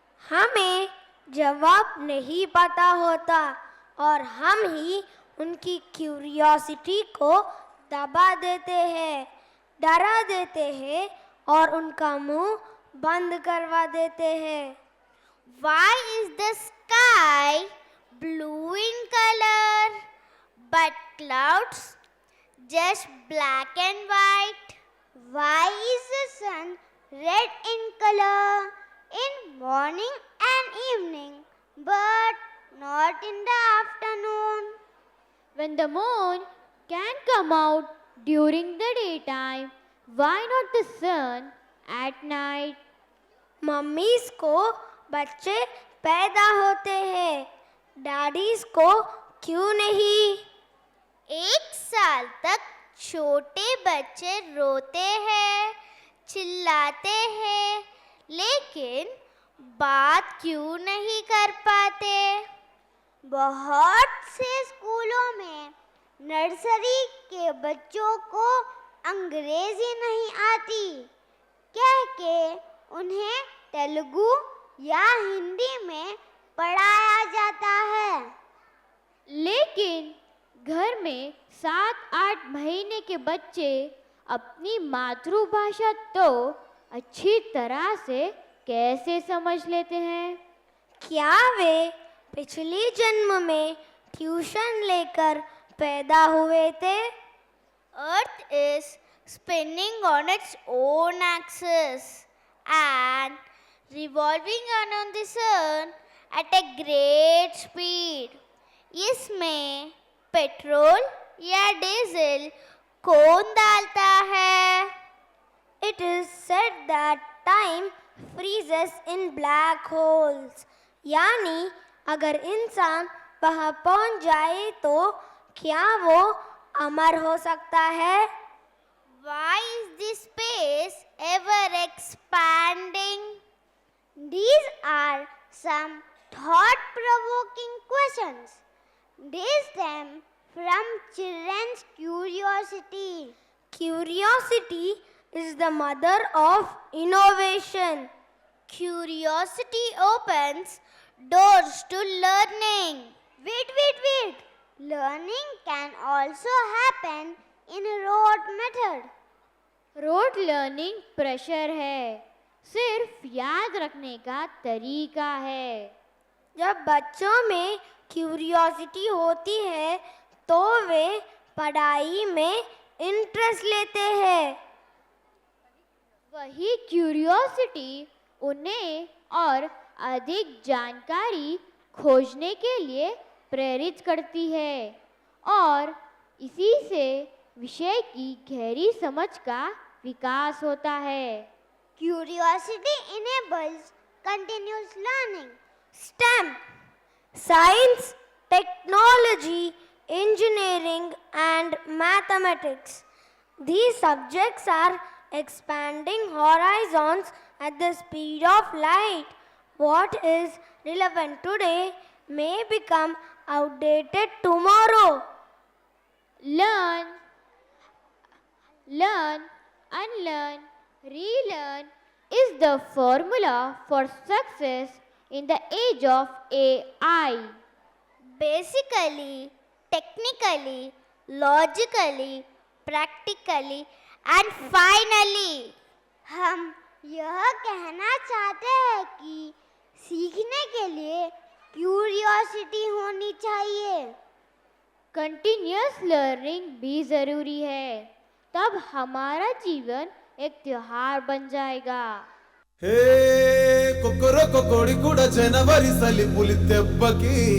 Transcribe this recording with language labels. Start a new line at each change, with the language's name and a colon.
Hindi: हमें जवाब नहीं पता होता और हम ही उनकी क्यूरियोसिटी को दबा देते हैं, डरा देते हैं और उनका मुंह बंद करवा देते हैं।
English: Why is the sky blue in color but clouds just black and white? Why is the sun red in color in morning and evening but not in the afternoon? When the moon can come out during the daytime, why not the sun at night?
Hindi: Mummies को बच्चे पैदा होते हैं, daddies को क्यों नहीं? 1 साल तक छोटे बच्चे रोते हैं, चिल्लाते हैं, लेकिन बात क्यों नहीं कर पाते? बहुत से स्कूलों में नर्सरी के बच्चों को अंग्रेजी नहीं आती कह के उन्हें तेलुगु या हिंदी में पढ़ाया जाता है। लेकिन घर में 7-8 महीने के बच्चे अपनी मातृभाषा तो अच्छी तरह से कैसे समझ लेते हैं? क्या वे पिछले जन्म में ट्यूशन लेकर पैदा हुए थे?
English: Earth is spinning on its own axis and revolving around the sun at a great speed.
Hindi: इसमें पेट्रोल या डीजल कौन डालता है?
English: It is said that time freezes in black holes.
Hindi: यानी अगर इंसान वहाँ पहुँच जाए तो क्या वो अमर हो सकता है?
English: Why is this space ever expanding? These are some thought-provoking questions. They stem from children's curiosity. Curiosity is the mother of innovation. Curiosity opens doors to learning. Wait. Learning can also happen in rote method.
Hindi: Rote learning pressure है, सिर्फ याद रखने का तरीका है। जब बच्चों में क्यूरियोसिटी होती है तो वे पढ़ाई में इंटरेस्ट लेते हैं। वही क्यूरियोसिटी उन्हें और अधिक जानकारी खोजने के लिए प्रेरित करती है और इसी से विषय की गहरी समझ का विकास होता है।
English: Curiosity enables continuous learning. STEM: Science, Technology, Engineering and Mathematics. These subjects are expanding horizons at the speed of light. What is relevant today may become outdated tomorrow. Learn, unlearn, relearn is the formula for success in the age of AI. Basically, technically, logically, practically and finally.
Hindi: हम यह कहना चाहते हैं कि सीखने के लिए curiosity होनी चाहिए। कंटिन्यूअस लर्निंग भी ज़रूरी है, तब हमारा जीवन एक त्योहार बन जाएगा।
Telugu: హే కొక్కరొక్క కోడి కూడా జనవరి సలి పులి దెబ్బకి